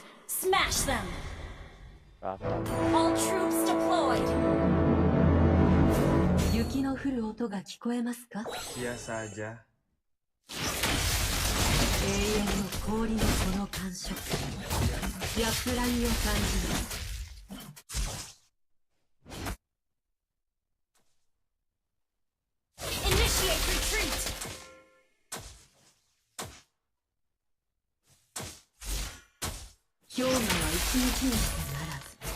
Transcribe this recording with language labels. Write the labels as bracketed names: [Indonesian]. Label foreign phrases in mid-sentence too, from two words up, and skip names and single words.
[English] Smash them! All troops deployed! [Japanese] 雪の降る音が聞こえますか? [Indonesian] Biasa aja. [Japanese] 永遠の氷のこの感触、安らぎを感じます。 [English] Initiate retreat! [Japanese] 氷河は一日にしてならず。